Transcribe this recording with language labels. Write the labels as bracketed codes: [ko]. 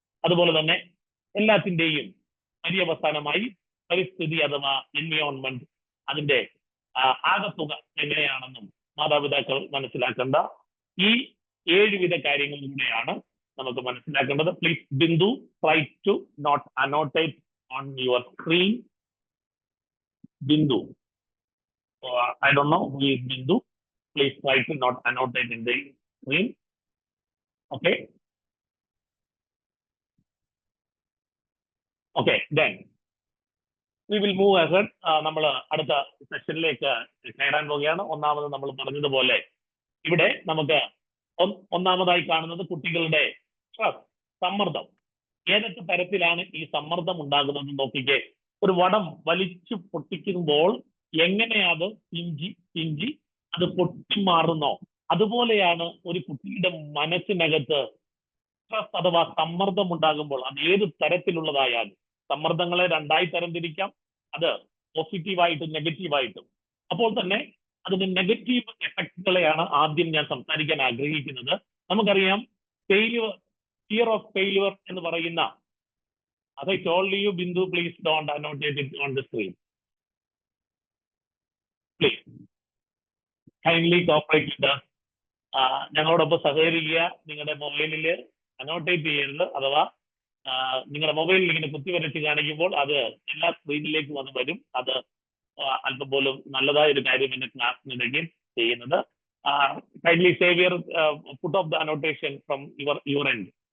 [ml] അതുപോലെ തന്നെ എല്ലാത്തിൻ്റെയും പര്യവസാനമായി പരിസ്ഥിതി അഥവാ എൻവയോൺമെന്റ്, അതിന്റെ ആകത്തുക എങ്ങനെയാണെന്നും മാതാപിതാക്കൾ മനസ്സിലാക്കേണ്ട ഈ 7 വിധ കാര്യങ്ങളിലൂടെയാണ് നമുക്ക് മനസ്സിലാക്കേണ്ടത്. [en] Please Bindu, try to not annotate on your screen. Bindu, I don't know who is Bindu. Please try to not annotate in the screen. Okay. Okay, then we will move ahead. [ml] നമ്മൾ അടുത്ത സെഷനിലേക്ക് കയറാൻ പോവുകയാണ്. ഒന്നാമത് നമ്മൾ പറഞ്ഞതുപോലെ ഇവിടെ നമുക്ക് ഒന്നാമതായി കാണുന്നത് കുട്ടികളുടെ സ്ട്രെസ്, സമ്മർദ്ദം. ഏതൊക്കെ തരത്തിലാണ് ഈ സമ്മർദ്ദം ഉണ്ടാകുന്നത് നോക്കിക്കേ. ഒരു വടം വലിച്ചു പൊട്ടിക്കുമ്പോൾ എങ്ങനെ അത് പിഞ്ചി അത് പൊട്ടിമാറുന്നോ അതുപോലെയാണ് ഒരു കുട്ടിയുടെ മനസ്സിനകത്ത് സ്ട്രെസ് അഥവാ സമ്മർദ്ദം ഉണ്ടാകുമ്പോൾ. അത് ഏത് തരത്തിലുള്ളതായാലും സമ്മർദ്ദങ്ങളെ 2ആയി തരംതിരിക്കാം, അത് പോസിറ്റീവായിട്ടും നെഗറ്റീവായിട്ടും. അപ്പോൾ തന്നെ അതിന്റെ നെഗറ്റീവ് എഫക്റ്റുകളെയാണ് ആദ്യം ഞാൻ സംസാരിക്കാൻ ആഗ്രഹിക്കുന്നത്. നമുക്കറിയാം, ഫിയർ ഓഫ് ഫെയിലിയർ എന്ന് പറയുന്ന, [en] as I told you, Bindu, please don't annotate it on the screen. Please kindly cooperate with us. [ml] ഞങ്ങളോടൊപ്പം സഹകരിക്കുക. നിങ്ങളുടെ മൊബൈലിൽ അനോട്ടേറ്റ് ചെയ്യരുത്, അഥവാ നിങ്ങളുടെ മൊബൈലിൽ ഇങ്ങനെ കുത്തിവരച്ച് കാണിക്കുമ്പോൾ അത് എല്ലാ സ്ക്രീനിലേക്കും വരും. അത് അല്പം പോലും നല്ലതായ ഒരു കാര്യം എന്റെ ക്ലാസ്സിനിടയ്ക്ക് ചെയ്യുന്നത്. [en] Kindly save put off the annotation from your end.